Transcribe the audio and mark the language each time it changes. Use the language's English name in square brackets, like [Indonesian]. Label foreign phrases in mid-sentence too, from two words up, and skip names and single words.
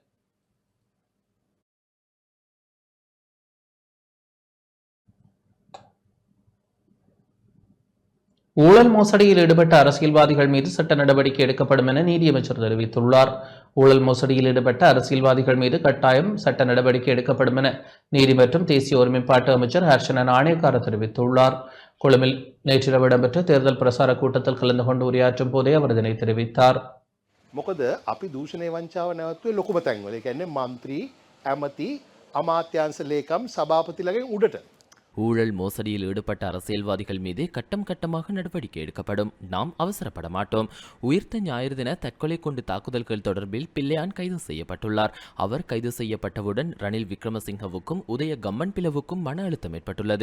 [Tamil] ஊழல் மோசடியில் ஈடுபட்ட அரசியல்வாதிகள் மீது சட்ட நடவடிக்கை எடுக்கப்படும் என நீதியமைச்சர் தெரிவித்துள்ளார். ஊழல் மோசடியில் ஈடுபட்ட அரசியல்வாதிகள் மீது கட்டாயம் சட்ட நடவடிக்கை எடுக்கப்படும் என நீதி மற்றும் தேசிய ஒருமைப்பாட்டு அமைச்சர் ஹர்ஷன நாணயக்கார தெரிவித்துள்ளார். கொழும்பில் நேற்றிரவு இடம்பெற்ற தேர்தல் பிரசார கூட்டத்தில் கலந்து கொண்டு உரையாற்றும் போதே அவர் இதனை தெரிவித்தார். [Sinhala] මොකද අපි දූෂණය වංචාව නැවතුවේ ලොකුම තැන්වල. ඒ කියන්නේ മന്ത്രി, ඇමති, අමාත්‍යාංශ ලේකම් සභාපතිලගෙන් උඩට. [Tamil] ஊழல் மோசடியில் ஈடுபட்ட அரசியல்வாதிகள் மீது கட்டம் கட்டமாக நடவடிக்கை எடுக்கப்படும். நாம் அவசரப்பட மாட்டோம். உயிர்த்த ஞாயிறு தின தற்கொலை கொண்டு தாக்குதல்கள் தொடர்பில் பிள்ளையான் கைது செய்யப்பட்டுள்ளார். அவர் கைது செய்யப்பட்டவுடன் ரணில் விக்ரமசிங்கவுக்கும் உதய கம்மன் பிளவுக்கும் மன அழுத்தம் ஏற்பட்டுள்ளது.